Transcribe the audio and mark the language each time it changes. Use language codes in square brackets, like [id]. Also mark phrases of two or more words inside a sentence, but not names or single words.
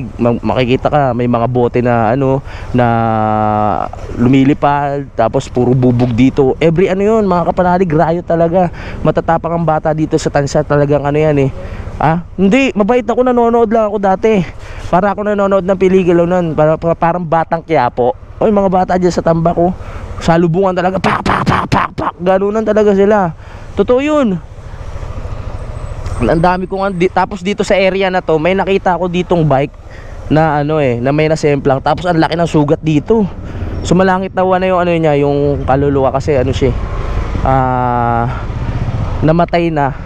[tl] Makikita ka may mga bote na na lumilipad, tapos puro bubog dito. Every yun mga kapanalig, rayot talaga. Matatapang ang bata dito sa Tansa, talagang yan eh. Hindi, mabait ako, nanonood lang ako dati. Para ako nanonood ng pelikula nun, parang Batang Quiapo. Oy, mga bata dyan sa tambak ko, salubungan talaga, pak pak pak pak pak, ganunan talaga sila. Totoo yun. Ang dami kong tapos dito sa area na to, may nakita ako ditong bike na na may nasemplang, tapos ang laki ng sugat dito. Sumalangit na na yung niya, yung kaluluwa kasi siya, namatay na.